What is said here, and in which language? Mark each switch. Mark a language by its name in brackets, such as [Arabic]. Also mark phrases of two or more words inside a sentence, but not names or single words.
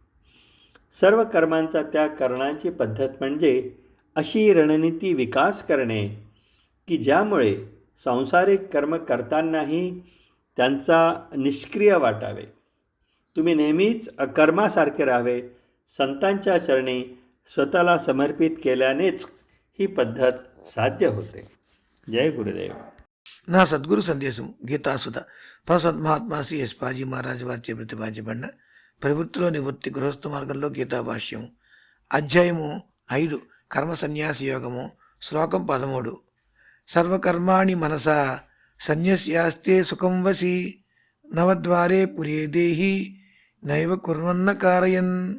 [Marathi] सर्व कर्मांचा त्याग करण्याची पद्धत म्हणजे अशी रणनीती विकास करणे की ज्यामुळे सांसारिक कर्म करतानाही त्यांचा निष्क्रिय वाटावे. तुम्ही नेहमीच अकर्मासारखे राहावे. संतांच्या चरणी स्वतःला समर्पित केल्यानेच ही पद्धत साध्य होते. जय गुरुदेव. [Telugu] నా సద్గురు సందేశం గీతాసుధ ప్రసాద్ మహాత్మా శ్రీ యశ్పాజీ మహారాజ్ వారిచే ప్రతిపాదించబడిన ప్రవృత్తిలో నివృత్తి గృహస్థ మార్గంలో గీతాభాష్యం అధ్యాయము 5 కర్మ సన్యాస యోగము శ్లోకం 13 [Sanskrit] सर्वकर्माणि मनसा संन्यस्यास्ते सुखं वशी नवद्वारे पुरे देही नैव कुर्वन्न कारयन्.